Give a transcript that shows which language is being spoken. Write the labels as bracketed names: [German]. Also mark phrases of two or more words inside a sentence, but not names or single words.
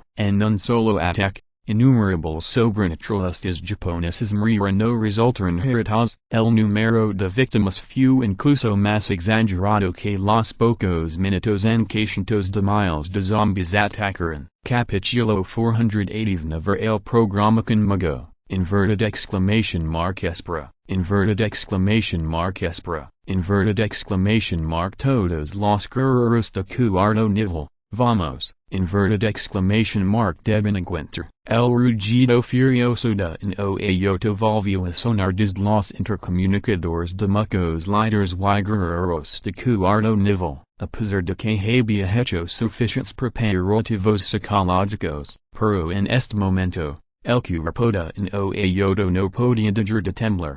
[Spanish] En un solo ataque, innumerables sobrenaturalistas japoneses murieron no resultaron heridos. El número de víctimas fue incluso más exagerado que los pocos minutos en que cientos de miles de zombies atacaron. Capítulo 489 El programa conmigo. [English] Inverted exclamation mark [Spanish] espera. [English] Inverted exclamation mark [Spanish] espera. [English] Inverted exclamation mark [Spanish] todos los guerreros de cuarto nivel. Vamos. [English] Inverted exclamation mark [Spanish] deben encuentrar. El rugido furioso de un oayoto volvió a sonar desde los intercomunicadores de muchos líderes y guerreros de cuarto nivel. A pesar de que había hecho suficientes preparativos psicológicos, pero en este momento, el cuerpo de un oayoto no podía dejar de temblar.